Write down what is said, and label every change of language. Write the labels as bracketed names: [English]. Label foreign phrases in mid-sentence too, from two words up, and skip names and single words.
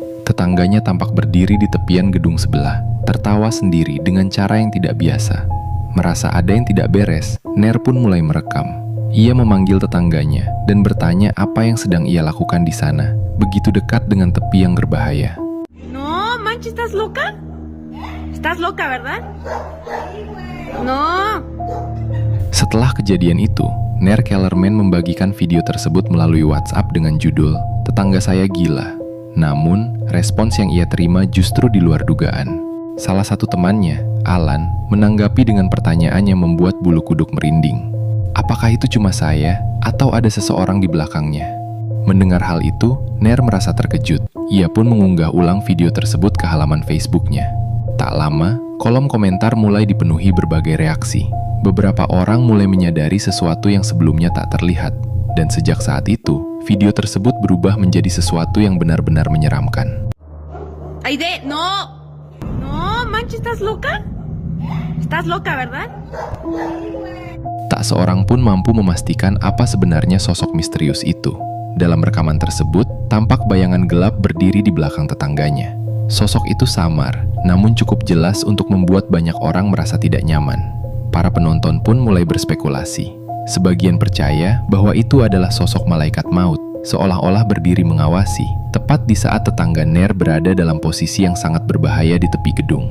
[Indonesian] Tetangganya tampak berdiri di tepian gedung sebelah, tertawa sendiri dengan cara yang tidak biasa. Merasa ada yang tidak beres, Nair pun mulai merekam. Ia memanggil tetangganya dan bertanya apa yang sedang ia lakukan di sana, begitu dekat dengan tepi yang berbahaya. [Spanish] No, manches, ¿estás loca? ¿Estás loca, verdad? No. [Indonesian] Setelah kejadian itu, Nair Kellerman membagikan video tersebut melalui WhatsApp dengan judul "Tetangga Saya Gila". Namun, respons yang ia terima justru di luar dugaan. Salah satu temannya, Alan, menanggapi dengan pertanyaan yang membuat bulu kuduk merinding. Apakah itu cuma saya, atau ada seseorang di belakangnya? Mendengar hal itu, Nair merasa terkejut. Ia pun mengunggah ulang video tersebut ke halaman Facebooknya. Tak lama, kolom komentar mulai dipenuhi berbagai reaksi. Beberapa orang mulai menyadari sesuatu yang sebelumnya tak terlihat. Dan sejak saat itu, video tersebut berubah menjadi sesuatu yang benar-benar menyeramkan. [Spanish] Aide, no. No, manches, ¿estás loca? ¿Estás loca, verdad? [Indonesian] Tak seorang pun mampu memastikan apa sebenarnya sosok misterius itu. Dalam rekaman tersebut, tampak bayangan gelap berdiri di belakang tetangganya. Sosok itu samar, namun cukup jelas untuk membuat banyak orang merasa tidak nyaman. Para penonton pun mulai berspekulasi. Sebagian percaya bahwa itu adalah sosok malaikat maut, seolah-olah berdiri mengawasi, tepat di saat tetangga Nair berada dalam posisi yang sangat berbahaya di tepi gedung.